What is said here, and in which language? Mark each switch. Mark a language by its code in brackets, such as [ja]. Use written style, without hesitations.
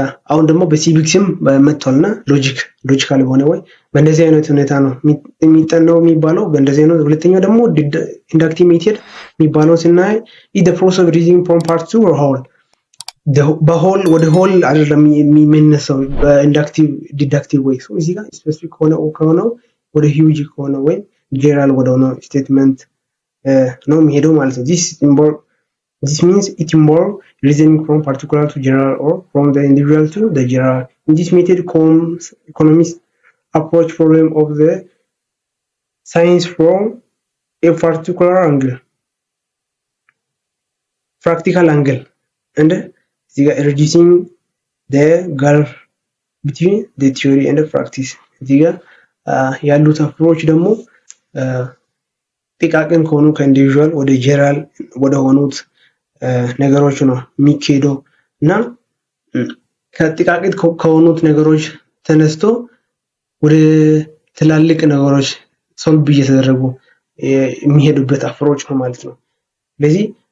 [am] አሁን ደግሞ በሲቪክስም መጥቷልና ሎጂካል በሆነ ወይ በእንደዚህ አይነት ሁኔታ ነው የሚጠናው የሚባለው። በእንደዚህ አይነት ሁለተኛው ደግሞ ኢንዳክቲቭ ሜተድ የሚባለው ስናይ [en] is the process of reasoning from part to whole [am] በሆል ወደ ሆል አይደለም የሚመነሰው በኢንዳክቲቭ ዲዳክቲቭ ወይ። ሶ እዚህ ጋር ስፔሲፊክ ከሆነው ወደ ሂውጅ ከሆነ ወይ ጀነራል ወደ ሆነ ስቴትመንት ነው የሚሄደው ማለት ነው። [en] this involve This means it involves reasoning from particular to general or from the individual to the general. In this method, economists approach problem of the science from a particular angle, practical angle, and reducing the gulf between the theory and the practice. [am] እዚህ ጋር ያሉት አፕሮች ደግሞ ጥቃቅን ከሆኑ ከኢንዲቪዥዋል ወደ ጀነራል ወደ ሆኑት ነገሮች ነው የሚካሄደው እና ከጥቃቅን ከሆኑት ነገሮች ተነስቶ ወደ ትላልቅ ነገሮች ሶልቭ እየተደረጉ የሚሄዱበት አፕሮች ነው ማለት ነው። ስለዚህ